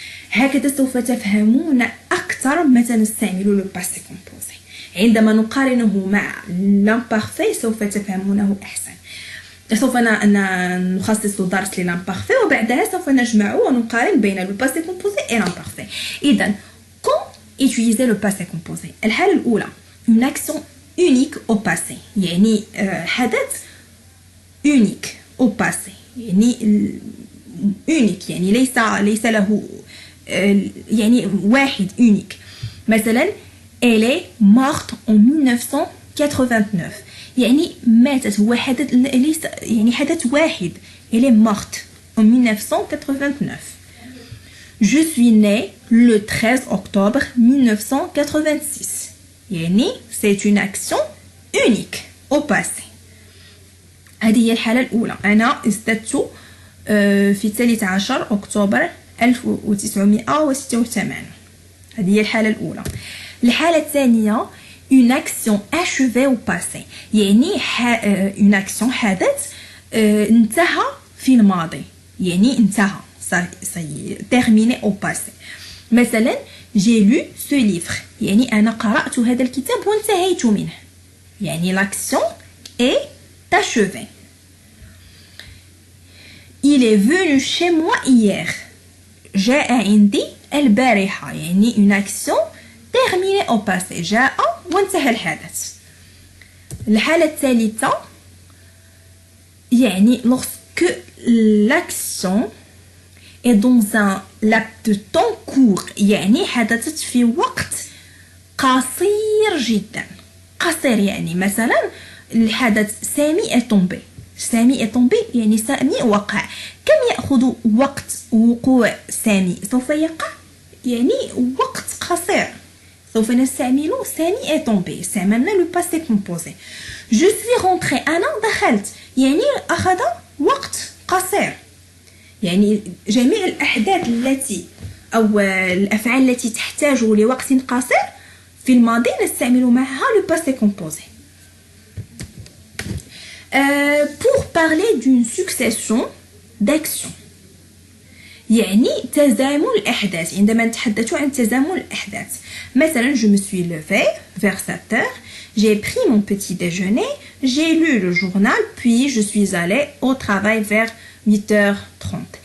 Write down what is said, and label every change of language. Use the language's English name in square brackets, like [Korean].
[Arabic] هكذا سوف تفهمون أكثر متى نستعمل لو باسي كومبوزي. عندما نقارنه مع l'imparfait سوف تفهمونه أحسن. سوف نخصص درس للامبارفي وبعدها سوف نجمع ونقارن بين لو باسي كومبوزي [French] et l'imparfait. إذا quand utiliser le passé composé؟ [Arabic] الحالة الأولى [French] une action unique au passé، [Arabic] يعني حدث [French] unique au passé، يعني unique [Arabic] يعني ليس له يعني واحد [French] unique. مثلا elle est morte en 1989، [Arabic] يعني ماتت. هو حدث ليس يعني حدث واحد. [French] elle est morte en 1989. je suis née le 13 octobre 1986، يعني c'est une action unique au passé. [Arabic] هذه هي الحالة الأولى. أنا ازددت في 13 أكتوبر 1986. هذه هي الحالة الأولى. الحالة الثانية [French] une action achevée au passé، [Arabic] يعني une action حدث انتهى في الماضي، يعني انتهى [French] terminé au passé. [Arabic] مثلا [French] j'ai lu ce livre، [Arabic] يعني أنا قرأت هذا الكتاب وانتهيت منه، يعني [French] l'action est achevée. il est venu chez moi hier، [Arabic] جاء عندي البارحة، يعني [French] une action terminé au passé [Arabic] جاء وانتهى الحدث. الحالة الثالثة يعني [French] lorsque l'action est dans un laps de temps court [Arabic] يعني حدثت في وقت قصير جدا. قصير يعني مثلا الحدث سامي [French] est tombé. [Arabic] سامي [French] est tombé [Arabic] يعني سامي وقع. كم يأخذ وقت وقوع سامي؟ سوف يقع يعني وقت قصير. سوف نستعمل سامي [French] est tombé. [Arabic] استعملنا le passé composé. [French] je suis rentré [Arabic] أنا دخلت يعني أخذ وقت قصير. يعني جميع الأحداث التي أو الأفعال التي تحتاج لوقت قصير في الماضي نستعمل معها le passé composé. [French] Pour parler d'une succession d'actions [Arabic] يعني تزامن الأحداث. عندما نتحدث عن تزامن الأحداث مثلا [French] je me suis levée vers 7 heures, j'ai pris mon petit déjeuner, j'ai lu le journal, puis je suis allée au travail vers 8h30.